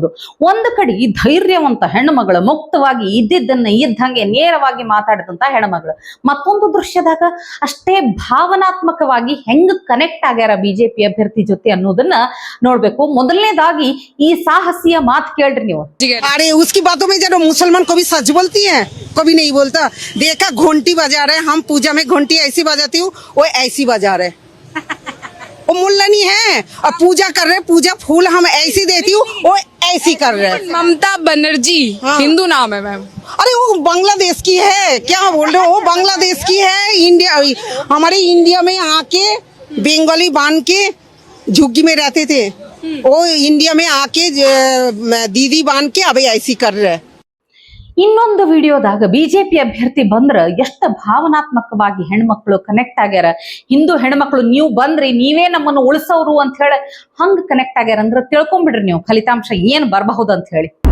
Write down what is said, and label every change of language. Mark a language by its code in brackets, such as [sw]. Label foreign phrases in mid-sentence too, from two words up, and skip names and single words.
[kn] ಒಂದು ಕಡೆ ಧೈರ್ಯವಂತ ಹೆಣ್ಣು ಮಗಳು, ಮುಕ್ತವಾಗಿ ಇದ್ದಿದ್ದನ್ನ ಇದ್ದಂಗೆ ನೇರವಾಗಿ ಮಾತಾಡಿದಂತ ಹೆಣ್ಮಗಳು. ಮತ್ತೊಂದು ದೃಶ್ಯದಾಗ ಅಷ್ಟೇ ಭಾವನಾತ್ಮಕವಾಗಿ ಹೆಂಗ್ ಕನೆಕ್ಟ್ ಆಗ್ಯಾರ ಬಿಜೆಪಿ ಅಭ್ಯರ್ಥಿ ಜೊತೆ ಅನ್ನೋದನ್ನ ನೋಡ್ಬೇಕು. ಮೊದಲನೇದಾಗಿ ಈ ಸಾಹಸಿಯ ಮಾತು ಕೇಳ್ರಿ ನೀವು. [hi] अरे उसकी बातों में जरा मुसलमान कभी सच बोलती है, कभी नहीं बोलता। देखा घंटी बजा रहे, हम पूजा में घंटी ऐसी बजाती हूँ, वो ऐसी बजा रहे। वो मुल्ला नहीं है, और पूजा कर रहे, पूजा फूल हम ऐसी देती हूँ, वो ऐसी कर रहे। ममता बनर्जी हिंदू नाम है मैम। अरे वो बांग्लादेश की है, क्या बोल रहे हो, वो बांग्लादेश की है। इंडिया, हमारे इंडिया में आके बंगाली बांध के झुग्गी में रहते थे, वो इंडिया में आके दीदी बांध के अभी ऐसी कर रहे। [kn] ಇನ್ನೊಂದು ವಿಡಿಯೋದಾಗ ಬಿಜೆಪಿ ಅಭ್ಯರ್ಥಿ ಬಂದ್ರ ಎಷ್ಟು ಭಾವನಾತ್ಮಕವಾಗಿ ಹೆಣ್ಮಕ್ಳು ಕನೆಕ್ಟ್ ಆಗ್ಯಾರ. ಹಿಂದೂ ಹೆಣ್ಮಕ್ಳು ನೀವು ಬಂದ್ರಿ, ನೀವೇ ನಮ್ಮನ್ನು ಉಳಿಸೋರು ಅಂತ ಹೇಳಿ ಹಂಗ ಕನೆಕ್ಟ್ ಆಗ್ಯಾರ ಅಂದ್ರೆ ತಿಳ್ಕೊಂಡ್ಬಿಡ್ರಿ ನೀವು ಫಲಿತಾಂಶ ಏನ್ ಬರಬಹುದು ಅಂತ ಹೇಳಿ.